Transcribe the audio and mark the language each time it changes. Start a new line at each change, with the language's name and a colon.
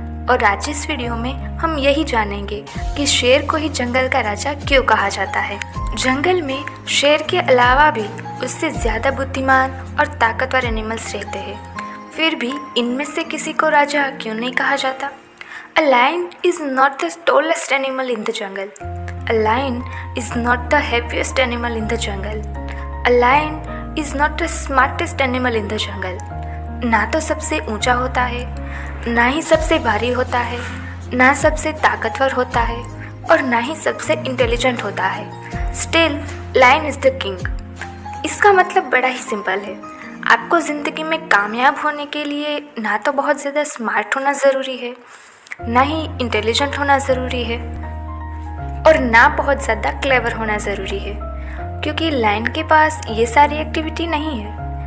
Hindi: और आज इस वीडियो में हम यही जानेंगे कि शेर को ही जंगल का राजा क्यों कहा जाता है। जंगल में शेर के अलावा भी उससे ज़्यादा बुद्धिमान और ताकतवर एनिमल्स रहते हैं, फिर भी इनमें से किसी को राजा क्यों नहीं कहा जाता?
English: A lion is not the tallest animal in the jungle. A lion is not the heaviest animal in the jungle. A lion is not the smartest animal in the jungle.
Hindi: ना तो सबसे ऊंचा होता है, ना ही सबसे भारी होता है, ना सबसे ताकतवर होता है, और ना ही सबसे इंटेलिजेंट होता है।
English: Still, lion is the king.
Hindi: इसका मतलब बड़ा ही सिंपल है। आपको ज़िंदगी में कामयाब होने के लिए ना तो बहुत ज़्यादा स्मार्ट होना ज़रूरी है, ना ही इंटेलिजेंट होना ज़रूरी है, और ना बहुत ज़्यादा क्लेवर होना ज़रूरी है, क्योंकि लायन के पास ये सारी एक्टिविटी नहीं है।